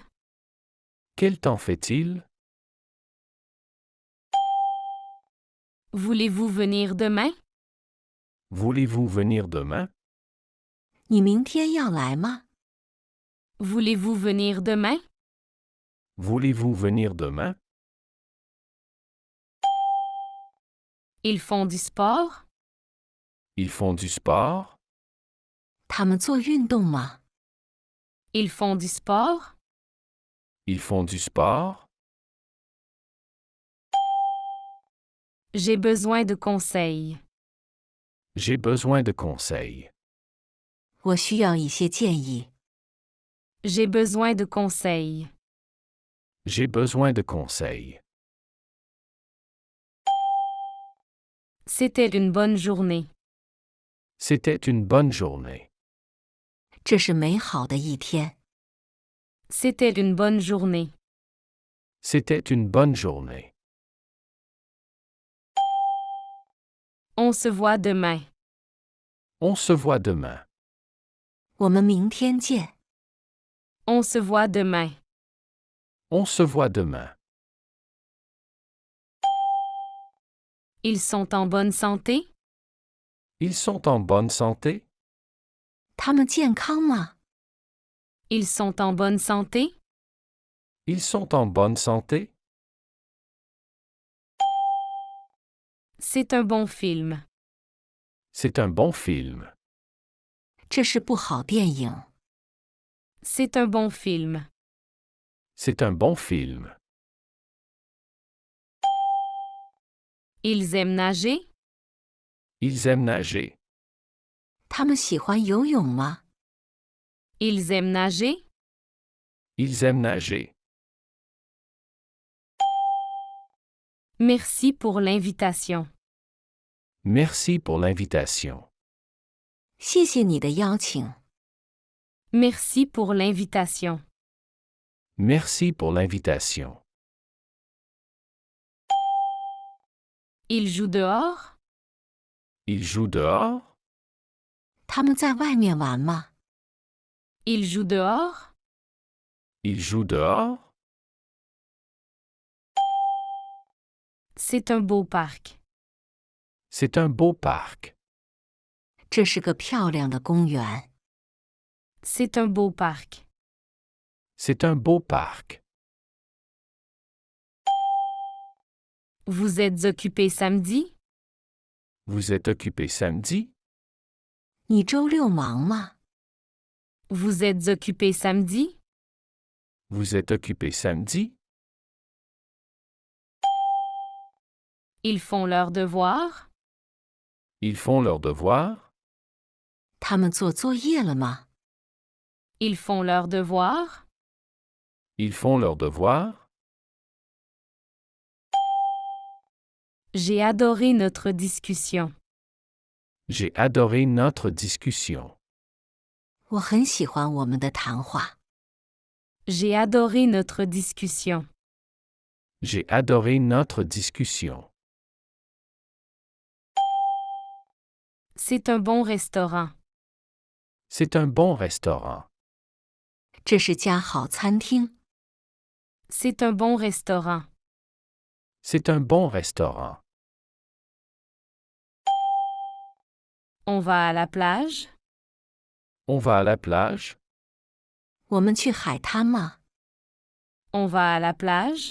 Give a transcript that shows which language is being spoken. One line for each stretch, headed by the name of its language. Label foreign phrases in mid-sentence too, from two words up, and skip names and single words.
French: Quel temps fait-il? Voulez-vous venir demain? Voulez-vous venir demain?
Chinese: 你明天要来吗？
French: Voulez-vous venir demain? Voulez-vous venir demain? Ils font du sport? Ils font du sport?
Chinese: 他们做运动吗？
French: Ils font du sport? Ils font du sport? J'ai besoin de conseils. J'ai besoin de conseils.
Chinese: 我需要一些建议。
French: J'ai besoin de conseils. J'ai besoin de conseils. C'était une bonne journée. C'était une bonne journée.
Chinese: 这是美好的一天。
French: C'était une bonne journée. C'était une bonne journée. On se voit demain. On se voit demain.
Chinese: 我们明天见。
French: On se voit demain. On se voit demain. Ils sont en bonne santé? Ils sont en bonne santé?
Chinese: 他们健康吗？
French: Ils sont en bonne santé? Ils sont en bonne santé? C'est un bon film. C'est un bon film.
Chinese: 这是部好电影。
French: C'est un bon film. C'est un bon film. Ils aiment nager? Ils aiment nager.
Chinese: 他们喜欢游泳吗？
French: Ils aiment nager? Ils aiment nager. Merci pour l'invitation. Merci pour l'invitation.
Chinese: 谢谢你的邀请。
French: Merci pour l'invitation. Merci pour l'invitation. Il joue dehors? Il joue dehors?
Chinese: 他们在外面玩吗？
French: Il joue dehors? Il joue dehors? C'est un beau parc. C'est un beau parc.
Chinese: 这是个漂亮的公园。
French: C'est un beau parc. C'est un beau parc. Vous êtes occupé samedi? Vous êtes occupé samedi?
Chinese: 你周六忙吗？
French: Vous êtes occupé samedi? Vous êtes occupé samedi? Ils font leurs devoirs? Ils font leurs devoirs?
Chinese: 他们做作业了吗？
French: Ils font leurs devoirs? Ils font leurs devoirs? J'ai adoré notre discussion. J'ai adoré notre discussion.
Chinese: 我很喜欢我们的谈话。
French: J'ai adoré notre discussion. J'ai adoré notre discussion. C'est un bon restaurant. C'est un bon restaurant.
Chinese: 这是家好餐厅。
French: C'est un bon restaurant. C'est un bon restaurant. On va à la plage? On va à la plage?
Chinese: 我们去海滩吗？
French: On va à la plage?